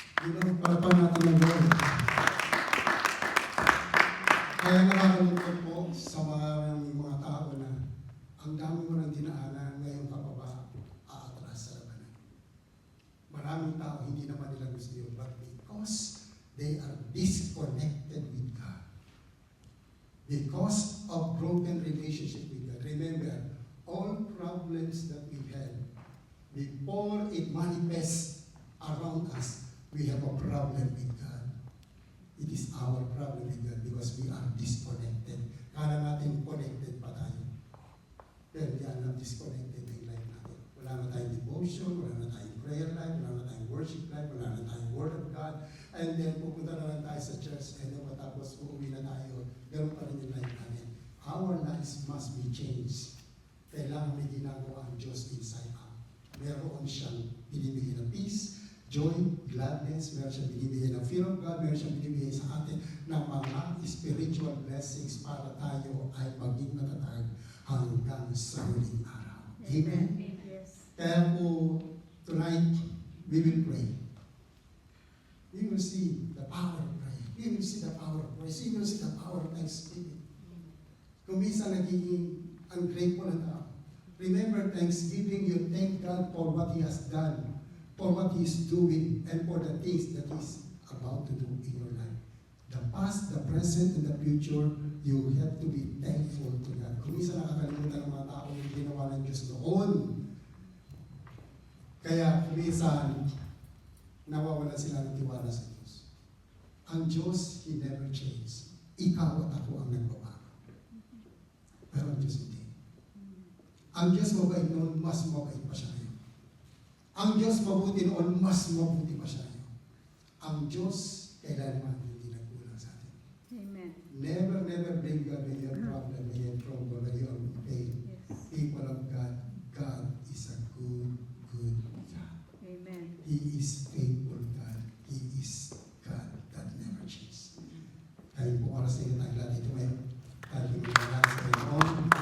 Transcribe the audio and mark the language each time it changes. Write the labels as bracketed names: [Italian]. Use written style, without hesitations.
[Filipino] Yun ang palapan natin ng Lord. Kaya nakakalungkot po sa mga tao na ang dami mo ng dinaanan, ngayon ka pa ba aatras sa labanan? Maraming tao hindi naman nila gusto yun, [English] but because they are disconnected with God, because of broken relationship with God. Remember, all problems that we had, before it manifests around us, we have a problem with God. It is our problem with God because we are disconnected. [Filipino] Kala natin connected pa tayo. [English] Pero we are not disconnected in life natin. [Filipino] Wala na tayong devotion, wala na tayong prayer life, wala na tayong worship life, wala na tayong word of God. And then pupunta na lang tayo sa church and then matapos uuwi na tayo. Ganun pa rin yung life natin. [English] Our lives must be changed. [Filipino] Kailangan may ginagawa ang Diyos inside out. Meron siyang binibigay ng peace, joy, gladness, meron siyang binibigay ng fear of God, meron siyang binibigay sa atin ng mga spiritual blessings para tayo ay maging matatag hanggang sa huling araw. [English] Amen? Yes. [Filipino] Kaya po, [English] tonight, we will pray. We will see the power of prayer. We will see the power of praise. We will see the power of thanksgiving. [Filipino] Kung minsan nagiging ungrateful na tao, [English] remember Thanksgiving, you thank God for what He has done, for what He is doing, and for the things that He is about to do in your life. The past, the present, and the future, you have to be thankful to God. [Filipino] Kung minsan nakakalimutan ng mga tao yung ginawa ng Diyos noon, Kaya kuminsan, nawawalan sila ng tiwala sa Diyos. [English] Ang Diyos, He never changed. [Filipino] Ikaw at ako ang nagbabago. Pero ang Diyos hindi. Ang Diyos mabait noon, mas mabait pa siya ngayon. Ang Diyos mabuti noon, mas mabuti pa siya ngayon. Ang Diyos, kailanman hindi nagkulang sa atin. [English] Amen. Never, never bring God when you're problem, when you're trouble, when you're in pain. Yes. People of God, God is a good, good God. Amen. He is faithful God. He is God that never changes. [Filipino] Kaya po oras na tayo lahat ito ngayon. Tayo po mga sa Panginoon.